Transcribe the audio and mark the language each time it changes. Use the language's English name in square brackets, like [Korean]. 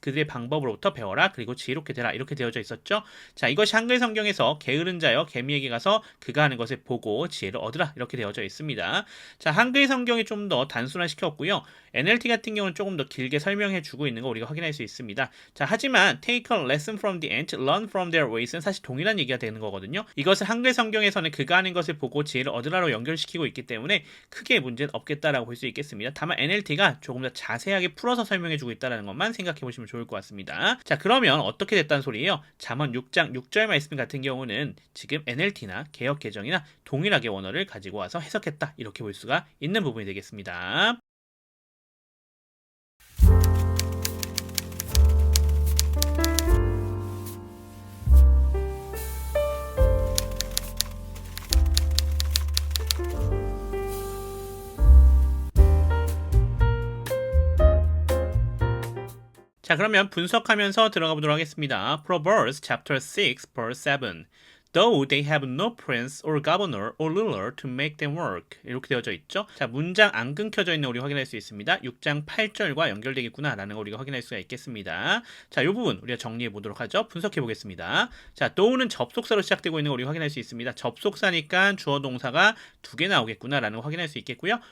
[Korean] 그들의 방법으로부터 배워라, 그리고 지혜롭게 되라. 이렇게 되어져 있었죠. 자, 이것이 한글 성경에서 게으른 자여 개미에게 가서 그가 하는 것을 보고 지혜를 얻으라. 이렇게 되어져 있습니다. 자, 한글 성경이 좀 더 단순화시켰고요. NLT 같은 경우는 조금 더 길게 설명해 주고 있는 거 우리가 확인할 수 있습니다. 자, 하지만 [English] take a lesson from the ant, learn from their ways는 [Korean] 사실 동일한 얘기가 되는 거거든요. 이것을 한글 성경에서는 그가 하는 것을 보고 지혜를 얻으라로 연결시키고 있기 때문에 크게 문제는 없겠다라고 볼 수 있겠습니다. 다만 NLT가 조금 더 자세하게 풀어서 설명해주고 있다는 것만 생각해 보시면 좋을 것 같습니다. 자, 그러면 어떻게 됐다는 소리예요? 잠언 6장 6절 말씀 같은 경우는 지금 NLT나 개역 개정이나 동일하게 원어를 가지고 와서 해석했다 이렇게 볼 수가 있는 부분이 되겠습니다. 자, 그러면 분석하면서 들어가 보도록 하겠습니다. [English] Proverbs chapter 6 verse 7. Though they have no prince or governor or ruler to make them work. [Korean] 이렇게 되어져 있죠. 자, 문장 안 끊겨져 있는 거 우리가 확인할 수 있습니다. 6장 8절과 연결되겠구나 라는 거 우리가 확인할 수가 있겠습니다. 자, 이 부분 우리가 정리해 보도록 하죠. 분석해 보겠습니다. 자, though는 접속사로 시작되고 있는 거 우리가 확인할 수 있습니다. 접속사니까 주어 동사가 두 개 나오겠구나 라는 거 확인할 수 있겠고요.